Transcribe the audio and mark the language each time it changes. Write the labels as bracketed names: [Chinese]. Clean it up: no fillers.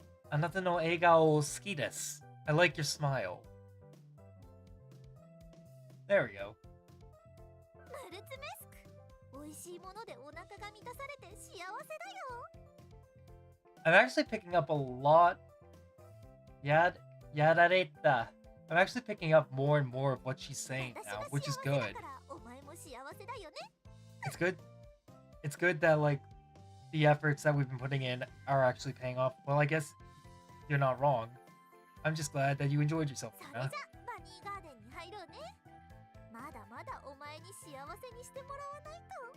[Japanese] あなたの笑顔好きです。 [English] I like your smile. There we go. [Japanese] マルツメスク、美味しいものでお腹が満たされて幸せだよ。 [English] I'm actually picking up a lot. Yadareta. I'm actually picking up more and more of what she's saying now, which is good. [Japanese] お前も幸せだよね。 [English] It's good. It's good that like the efforts that we've been putting in are actually paying off. Well, I guess you're not wrong. I'm just glad that you enjoyed yourself. [Japanese] それじゃバニーガーデンに入ろうね。まだまだお前に幸せにしてもらわないと。